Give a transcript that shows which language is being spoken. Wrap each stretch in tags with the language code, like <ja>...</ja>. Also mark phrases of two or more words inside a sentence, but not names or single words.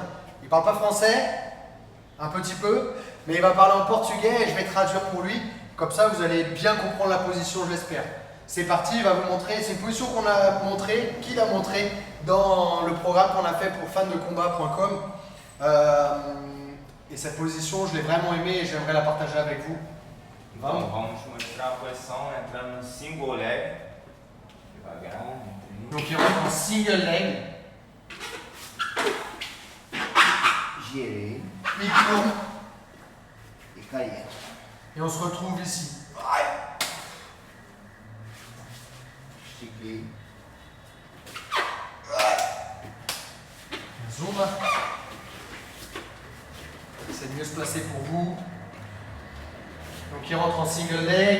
<fr>Il ne parle pas français, un petit peu, mais il va parler en portugais et je vais traduire pour lui. Comme ça, vous allez bien comprendre la position, je l'espère. C'est parti, il va vous montrer. C'est une position qu'on a montré, qu'il a montré dans le programme qu'on a fait pour fansdecombat.com. Et cette position, je l'ai vraiment aimée et j'aimerais la partager avec vous.</fr> <pt>Vamos mostrar a posição entrando no</pt> <en>single leg.</en> <pt>Devagar.</pt> <fr>Donc il rentre en</fr> <en>single leg.</en> <pt>Girei</pt> <fr>Il tourne</fr> <pt>e caí.</pt> <fr>et on se retrouve ici.</fr> <pt>Estiquei.</pt> <fr>Zoom. C'est mieux se placer pour vous. Donc il rentre en</fr> <en>single leg.</en>